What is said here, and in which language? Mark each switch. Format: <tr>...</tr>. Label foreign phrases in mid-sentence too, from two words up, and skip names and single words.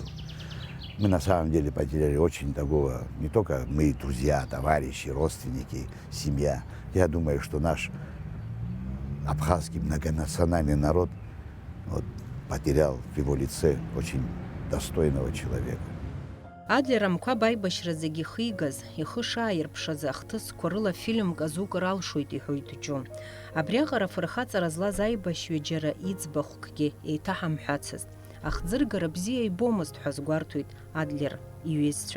<ru>Мы на самом деле потеряли очень такого, не только мы, друзья, товарищи, родственники, семья. Я думаю, что наш абхазский многонациональный народ вот, потерял в его лице очень достойного человека.</ru> <ab>Адлер амқәаб аибашьра зегьы ихигаз, ихы шааирԥшаз ахҭысқәа рыла фильмк азукыр алшоит иҳәоит Џьу. Абриаҟара афырхаҵара злаз аибашьҩы џьара иӡбахәкгьы еиҭаҳамҳәацызт. Ахӡыргара бзиа ибомызт ҳәа згәарҭоит Адлер иҩызцәа.</ab>